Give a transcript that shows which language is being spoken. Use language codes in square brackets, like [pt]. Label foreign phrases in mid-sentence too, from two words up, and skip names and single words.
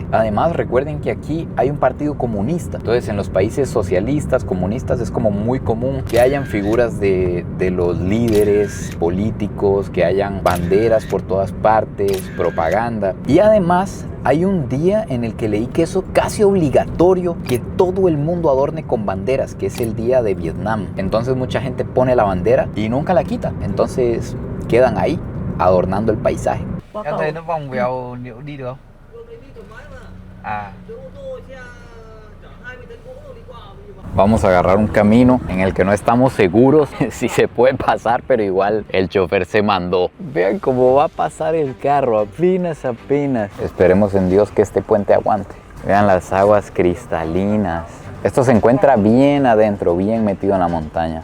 [es] Además, recuerden que aquí hay un partido comunista. Entonces, en los países socialistas, comunistas, es como muy común que hayan figuras de los líderes políticos, que hayan banderas por todas partes, propaganda. Y además hay un día en el que leí que es casi obligatorio que todo el mundo adorne con banderas, que es el día de Vietnam. Entonces mucha gente pone la bandera y nunca la quita. Entonces quedan ahí adornando el paisaje. [vi] Em thấy nó vòng vèo liệu đi được không? À. [es] Vamos a agarrar un camino en el que no estamos seguros si se puede pasar, pero igual el chofer se mandó. Vean cómo va a pasar el carro, apenas. Esperemos en Dios que este puente aguante. Vean las aguas cristalinas. Esto se encuentra bien adentro, bien metido en la montaña.